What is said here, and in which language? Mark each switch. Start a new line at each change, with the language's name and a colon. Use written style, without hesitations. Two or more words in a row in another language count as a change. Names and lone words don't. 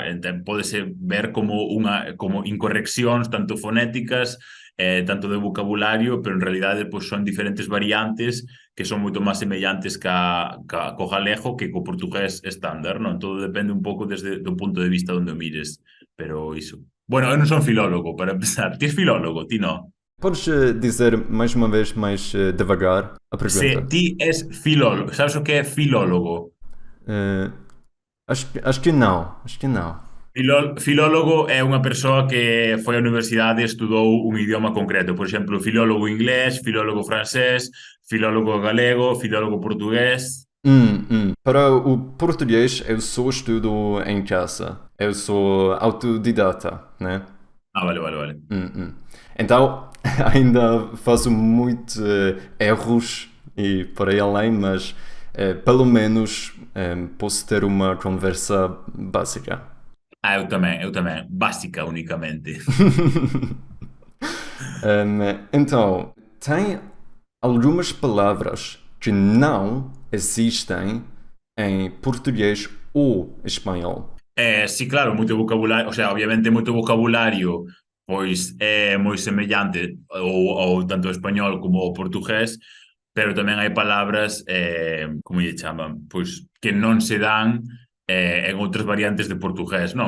Galician: Entón, pódese ver como incorreccións, tanto fonéticas, tanto de vocabulario, pero en realidade pois, son diferentes variantes que son moito máis semellantes co galego que co portugués estándar, non? Todo depende un pouco desde do punto de vista onde o mires, pero iso. Bueno, eu non son filólogo, para empezar. Ti és filólogo, ti non?
Portuguese: Podes dizer mais uma vez, mais devagar, a
Galician: Se
Portuguese: pergunta?
Galician: ti és filólogo, sabes o que é filólogo?
Portuguese: Eh, acho que não, acho que não.
Galician: Filólogo é unha persoa que foi á universidade e estudou un idioma concreto. Por exemplo, filólogo inglés, filólogo francés, filólogo galego, filólogo portugués.
Portuguese: Para o português, eu só estudo em casa. Eu sou autodidata, né?
Galician: Ah, vale, vale, vale.
Portuguese: Então, ainda faço muitos erros e por aí além, mas pelo menos posso ter uma conversa básica. Ah, eu também. Básica, unicamente. Então, tem algumas palavras que não existem em português ou espanhol.
Galician: Sí, claro, moito vocabulario,
Spanish: o sea,
Galician: obviamente moito vocabulario pois é moi semellante ou tanto o español como o portugués, pero tamén hai palabras, como lle chaman, pois que non se dan en outras variantes de portugués, non?